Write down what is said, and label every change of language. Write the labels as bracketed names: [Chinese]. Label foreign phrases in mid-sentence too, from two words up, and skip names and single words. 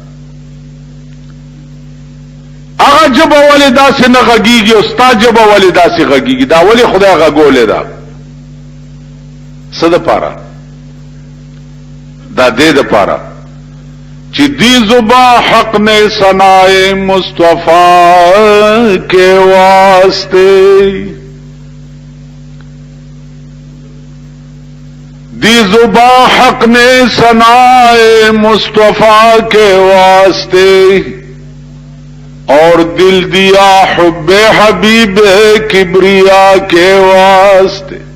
[Pashto] هغه جبا ولې داسې نه غږیږي او ستا جبا ولې داسې غږیږي دا ولې خدای غږولې ده څه د پاره دا دې د پاره چې [Urdu] دی زبا حق نے ثنائے مصطفیٰ کے واسطے دی زبا حق نے ثنائے مصطفیٰ کے واسطے اور دل دیا حب حبیب کبریا کے واسطے